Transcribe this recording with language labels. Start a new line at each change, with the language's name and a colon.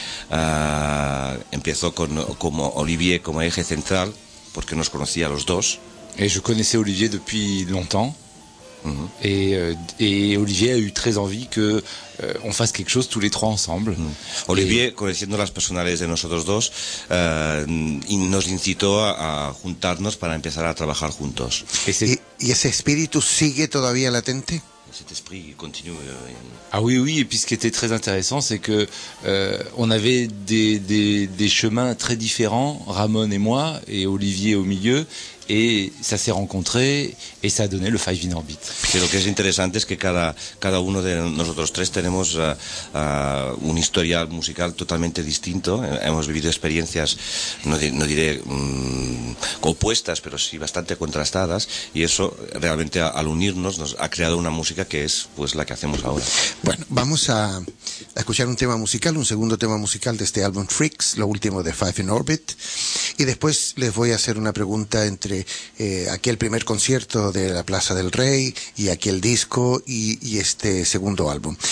Spanish: Empezó como Olivier como eje central porque nos conocía a los dos.
French: Et je connaissais Olivier depuis longtemps. Mmh. Et Olivier a eu très envie que on fasse quelque chose tous les trois ensemble. Mmh.
Spanish: Olivier, conociendo las personales de nosotros dos, nos incitó a juntarnos para empezar a trabajar juntos. ¿Y ese espíritu sigue todavía latente?
French: Cet esprit continue. Ah oui, oui, et puis ce qui était très intéressant, c'est que on avait des chemins très différents, Ramon et moi, et Olivier au milieu, et ça s'est rencontré, et ça a donné le Five in Orbit. Ce qui est intéressant, c'est que
Spanish: cada uno de nosotros tres tenemos un historial musical
French: totalement différent.
Spanish: Hemos vivido experiencias, no diré opuestas, pero sí bastante contrastadas, y eso realmente al unirnos nos ha creado una música que es pues la que hacemos ahora. Bueno, vamos a escuchar un tema musical, un segundo tema musical de este álbum Freaks, lo último de Five in Orbit, y después les voy a hacer una pregunta entre aquel primer concierto de la Plaza del Rey y aquel disco y este segundo álbum.